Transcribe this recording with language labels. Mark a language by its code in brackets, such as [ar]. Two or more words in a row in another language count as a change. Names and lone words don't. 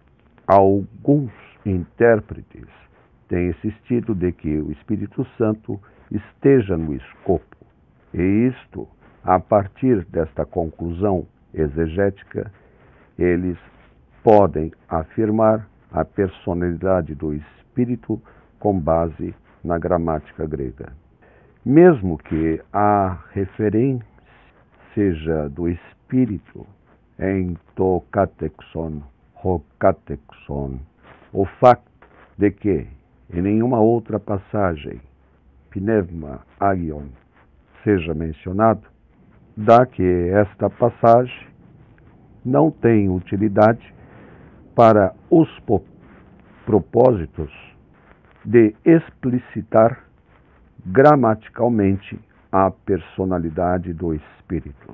[pt] alguns intérpretes têm insistido de que o Espírito Santo esteja no escopo, e isto, a partir desta conclusão exegética, eles podem afirmar a personalidade do Espírito com base na gramática grega. Mesmo que a referência seja do Espírito em [el] το κατέχον, ο κατέχων, [pt] o facto de que em nenhuma outra passagem [el] πνεύμα άγιον [pt] seja mencionado, dá que esta passagem não tem utilidade para os propósitos de explicitar gramaticalmente a personalidade do Espírito.